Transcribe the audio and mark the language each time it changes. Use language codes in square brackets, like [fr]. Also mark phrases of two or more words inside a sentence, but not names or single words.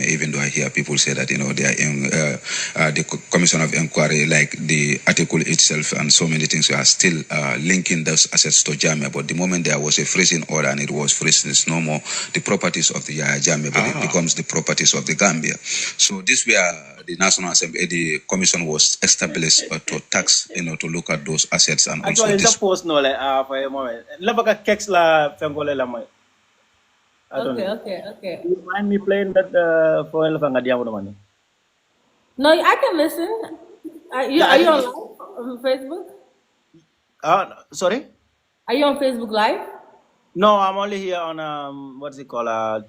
[en] Even though I hear people say that they are in the commission of inquiry, like the article itself and so many things are still linking those assets to Jammeh, but the moment there was a freezing order and it was freezed, it's no more the properties of the Jammeh, but it becomes the properties of the Gambia. So this where the National Assembly, the commission was established to tax, to look at those assets and actually, also this. Suppose no, for a moment. Labaga Kex la fengole la moy. Okay. Do you mind me playing that for Elfanga Diamondomani? No, I can listen. Are you on live on Facebook? Sorry? Are you on Facebook Live? No, I'm only here on what's it called?